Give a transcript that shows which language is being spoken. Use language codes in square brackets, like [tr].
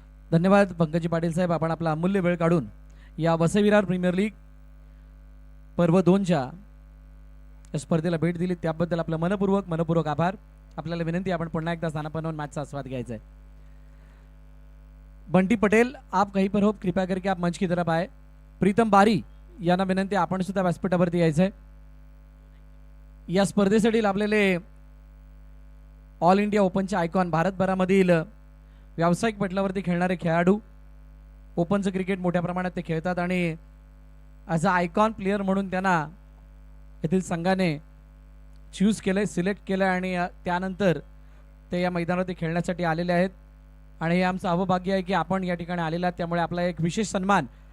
[mr] धन्यवाद पंकजी पाटील साहेब, आपण आपला अमूल्य वेळ काढून या वसई विरार प्रीमियर लीग पर्व 2च्या स्पर्धेला भेट दिली त्याबद्दल आपलं मनपूर्वक आभार. आपल्याला विनंती, आपण पुन्हा एकदा स्थानापन्न मॅचचा आस्वाद घ्यायचा है. [hi] बंटी पटेल, आप कहीं पर हो, कृपया करके आप मंच की तरफ आए. [mr] प्रीतम बारी यांना विनंती, आपण सुद्धा व्यासपीठावरती यायचं आहे. या स्पर्धेसाठी लाभलेले ऑल इंडिया ओपनचे आयकॉन, भारतभरामधील व्यावसायिक पटलावरती खेळणारे खेळाडू, ओपनचं क्रिकेट मोठ्या प्रमाणात ते खेळतात आणि [en] as a icon player [mr] म्हणून त्यांना येथील संघाने चूज केलंय, सिलेक्ट केलं आणि त्यानंतर ते या मैदानावरती खेळण्यासाठी आलेले आहेत. आणि हे आमचं अवभाग्य आहे की आपण या ठिकाणी आलेला आहात. त्यामुळे आपला एक विशेष सन्मान